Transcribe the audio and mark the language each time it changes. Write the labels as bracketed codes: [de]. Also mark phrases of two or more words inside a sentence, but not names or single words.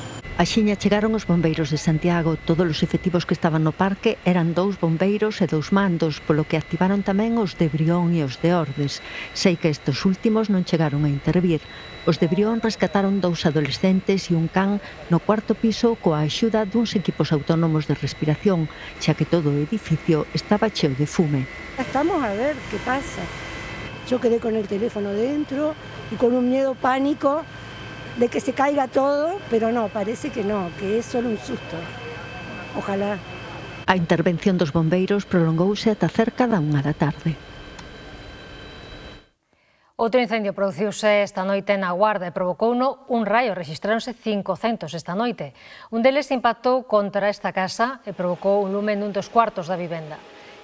[gl] Axiña chegaron os bombeiros de Santiago. Todos os efectivos que estaban no parque eran 2 bombeiros e 2 mandos, polo que activaron tamén os de Brión e os de Ordes. Sei que estes últimos non chegaron a intervir. Os de Brión rescataron 2 adolescentes e un can no 4º piso coa axuda duns equipos autónomos de respiración, xa que todo o edificio estaba cheo de fume. Estamos a ver qué pasa. [es] Yo quedé con el teléfono dentro y con un miedo pánico de que se caiga todo, pero no, parece que no, que es solo un susto. Ojalá. [gl] A intervención dos bombeiros prolongouse ata cerca da 1 da tarde. Outro incendio produciuse esta noite na Guarda e provocouno un raio. Rexistráronse 500 esta noite. Un deles impactou contra esta casa e provocou un lume nun dos cuartos da vivenda.